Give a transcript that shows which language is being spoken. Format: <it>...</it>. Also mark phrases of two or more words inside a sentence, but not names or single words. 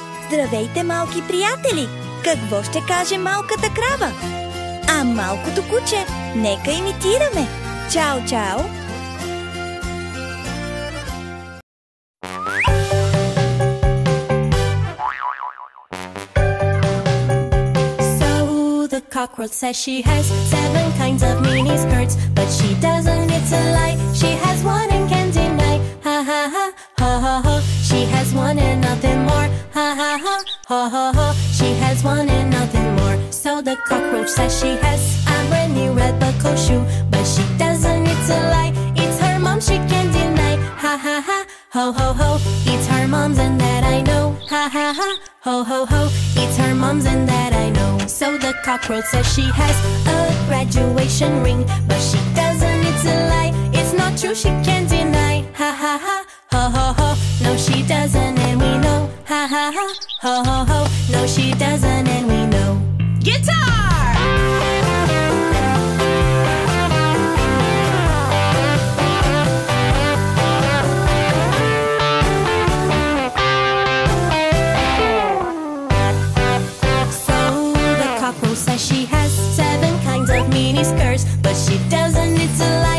<bg>Здравейте, малки приятели! Какво ще каже малката крава? А малкото куче, нека имитираме! Чао, чао!</bg> <en>Cockroach says she has 7 kinds of mini skirts, but she doesn't, it's a lie. She has one and can't deny. Ha ha ha, ha ha ha. She has one and nothing more. Ha ha ha, ha ha ha. She has one and nothing more. So the cockroach says she has a brand new red buckle shoe, but she doesn't, it's a lie. It's her mom, she can't deny. Ha ha ha, ho ho ho. It's her mom's and that I know. Ha ha ha, ho ho ho. It's her mom's and that I know. So the cockroach says she has a graduation ring, but she doesn't, it's a lie. It's not true, she can't deny. Ha ha ha, ho ho ho. No, she doesn't and we know. Ha ha ha, ho ho ho. No, she doesn't and we know. Guitar! Says she has 7 kinds of mini skirts, but she doesn't, it's a lie.</en>